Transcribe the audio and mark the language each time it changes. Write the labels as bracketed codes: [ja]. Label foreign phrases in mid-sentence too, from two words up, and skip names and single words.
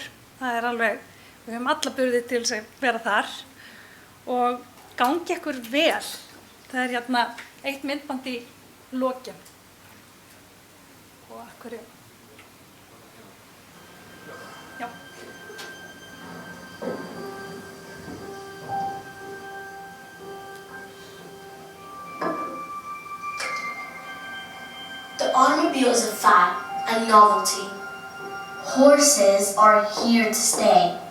[is] Það er alveg, við höfum alla burði til þess að vera þar og gangi ykkur vel. Það er hérna eitt myndband í lokin. Og hverju? Já. [en] The automobile is a fad, a novelty. Horses are here to stay.